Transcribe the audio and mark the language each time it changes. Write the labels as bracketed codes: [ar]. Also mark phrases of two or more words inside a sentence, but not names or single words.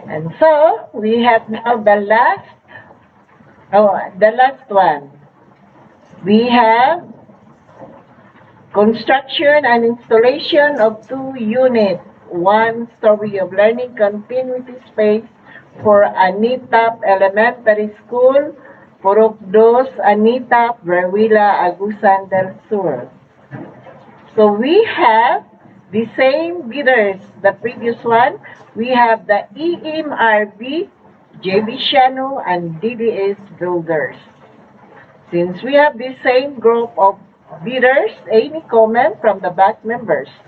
[en] And so, we have now the last one. We have construction and installation of 2 units, 1 story of learning continuity space for Anitap Elementary School, Purok Dos, Anitap, Berwila, Agusan del Sur. So we have the same bidders, the previous one. We have the EMRB, JB Shano, and DDS Builders. Since we have the same group of bidders, any comment from the back members?